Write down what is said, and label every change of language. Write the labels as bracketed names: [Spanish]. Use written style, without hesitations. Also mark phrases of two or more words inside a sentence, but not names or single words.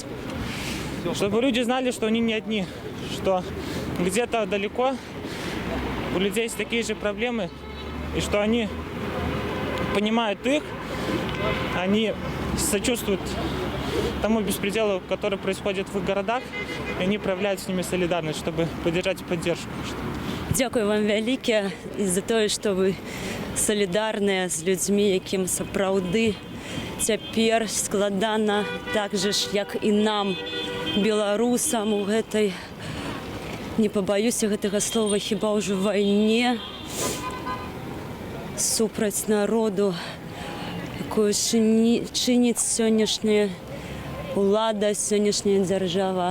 [Russian] Чтобы люди знали, что они не одни, что где-то далеко у людей есть такие же проблемы, и что они понимают их, они сочувствуют тому беспределу, который происходит в их городах, и они проявляют с ними солидарность, чтобы поддержать поддержку. [Ukrainian] Дякую вам велике і за те, що ви солідарні з людьми, яким [Belarusian] сапраўды цяпер складана так же ж, як і нам, беларусам, у гэтай, не побоюся гэтага слова, хіба ўжо вайне супраць народу, якую чыніць сённяшняя улада, сённяшняя дзяржава.